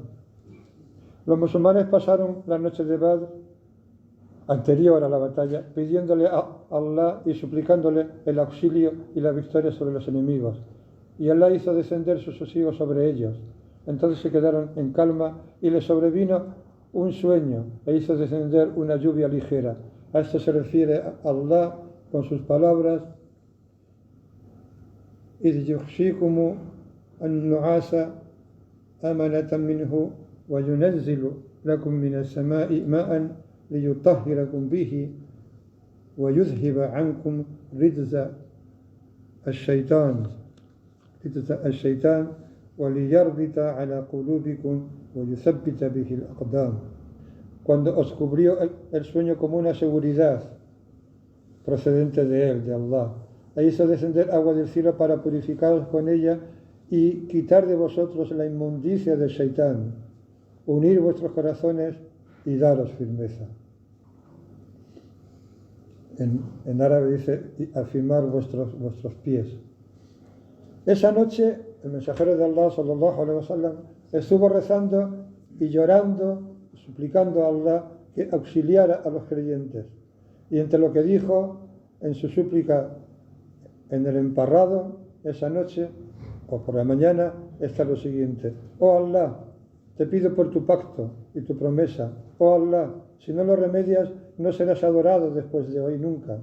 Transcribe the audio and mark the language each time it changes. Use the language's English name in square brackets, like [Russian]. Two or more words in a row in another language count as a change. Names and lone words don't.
[Spanish] Los musulmanes pasaron la noche de Badr anterior a la batalla, pidiéndole a Allah y suplicándole el auxilio y la victoria sobre los enemigos. Y Allah hizo descender su sosiego sobre ellos. Entonces se quedaron en calma y les sobrevino un sueño e hizo descender una lluvia ligera. A esto se refiere a Allah con sus palabras: [Arabic] إِذْ يُغْشِيكُمُ النُّعَاسَ أَمَنَةً مِّنْهُ وَيُنَزِّلُ لَكُم مِّنَ السَّمَاءِ مَاءً لِيُطَهِّرَكُم بِهِ وَيُذْهِبَ عَنكُم رِجْزَ الشَّيْطَانِ وَلِيَرْبِطَ عَلَى قُلُوبِكُمْ وَيُثَبِّتَ بِهِ الْأَقْدَامَ. [Spanish] Cuando os cubrió el sueño como una seguridad procedente de él, de Allah, e hizo descender agua del cielo para purificaros con ella y quitar de vosotros la inmundicia del Shaitán, unir vuestros corazones y daros firmeza. En árabe dice afirmar vuestros pies. Esa noche el mensajero de Allah, [Arabic] صلى الله عليه وسلم, [Spanish] estuvo rezando y llorando, suplicando a Allah que auxiliara a los creyentes. Y entre lo que dijo en su súplica en el emparrado esa noche o por la mañana está lo siguiente: oh Allah, te pido por tu pacto y tu promesa, oh Allah, si no lo remedias no serás adorado después de hoy nunca.